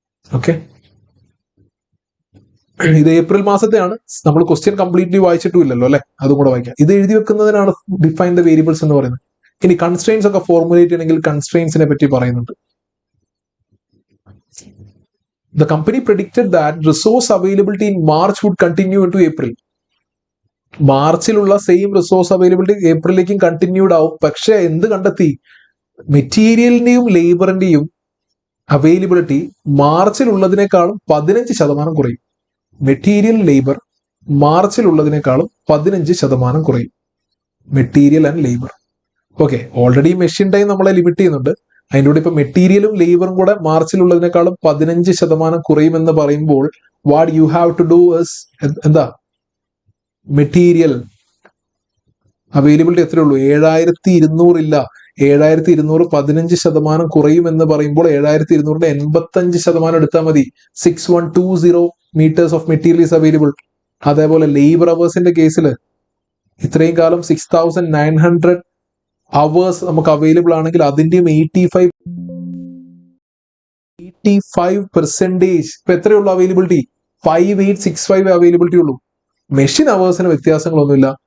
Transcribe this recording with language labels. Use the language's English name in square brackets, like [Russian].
[Malayalam] Okay, ഇത് April മാസത്തെയാണ്. നമ്മൾ question completely വായിച്ചിട്ടുമില്ലല്ലോ അല്ലെ, അതും കൂടെ വായിക്കാം. ഇത് എഴുതി വെക്കുന്നതിനാണ് [English] define the variables [Malayalam] എന്ന് പറയുന്നത്. ഇനി കൺസ്ട്രെയിൻസ് ഒക്കെ ഫോർമുലേറ്റ് ചെയ്യണമെങ്കിൽ കൺസ്ട്രെയിൻസിനെ പറ്റി പറയുന്നുണ്ട്. [English] The company predicted that resource availability in March would continue into April. [Malayalam] മാർച്ചിലുള്ള same resource availability ഏപ്രിലേക്കും continued ആവും. പക്ഷെ എന്ത് കണ്ടെത്തി? മെറ്റീരിയലിന്റെയും ലേബറിന്റെയും അവൈലബിലിറ്റി മാർച്ചിലുള്ളതിനേക്കാളും 15% കുറയും. മെറ്റീരിയൽ ലേബർ മാർച്ചിലുള്ളതിനേക്കാളും 15% കുറയും. Material and labour. Okay, already machine time നമ്മളെ ലിമിറ്റ് ചെയ്യുന്നുണ്ട്. അതിൻ്റെ കൂടെ ഇപ്പൊ മെറ്റീരിയലും ലേബറും കൂടെ മാർച്ചിലുള്ളതിനേക്കാളും 15% കുറയുമെന്ന് പറയുമ്പോൾ [English] what you have to do is, [Malayalam] എന്താ, മെറ്റീരിയൽ അവൈലബിലിറ്റി എത്രയുള്ളൂ? 7200 ഇല്ല. 7200 15% കുറയുമെന്ന് പറയുമ്പോൾ 7200ന്റെ 85% എടുത്താൽ മതി. [English] 6120 meters of material is available. [Malayalam] അതേപോലെ ലേബർ അവേഴ്സിന്റെ കേസിൽ ഇത്രയും കാലം 6900 അവേഴ്സ് നമുക്ക് അവൈലബിൾ ആണെങ്കിൽ അതിന്റെയും 85% ഇപ്പൊ എത്രയുള്ളൂ അവൈലബിലിറ്റി? 5865 അവൈലബിലിറ്റി ഉള്ളൂ. മെഷീൻ അവേഴ്സിന് വ്യത്യാസങ്ങളൊന്നുമില്ല.